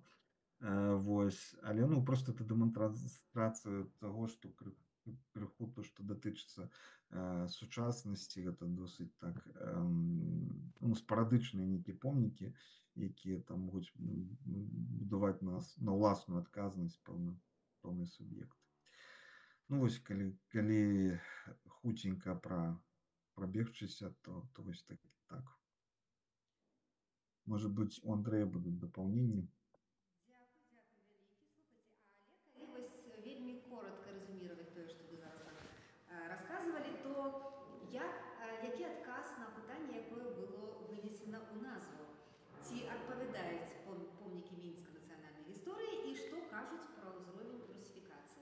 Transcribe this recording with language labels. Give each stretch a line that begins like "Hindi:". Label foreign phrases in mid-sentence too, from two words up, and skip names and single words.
Belarusian: Вось, але ну
Russian: просто это
Belarusian: дэманстрацыя таго, што крыху то, што датычыцца сучаснасці, гэта досыць так ну, спарадычныя нейкія помнікі, якія там могуць будаваць на ўласную адказнасць пэўны суб'ект. Ну вось, калі хуценька пробегчыся, то вось так.
Russian: Может быть,
Belarusian: у Андрэя будуць дапаўненні. Дзякуй вялікі. Слухайце, але калі вось вельмі коротка рэзюміраваць тое, што вы зараз расказвалі, то які адказ на пытанне, якое было вынесена ў назву? Ці адпавядаюць помнікі мінскай нацыянальнай гісторыі і што кажуць пра ўзровень русіфікацыі?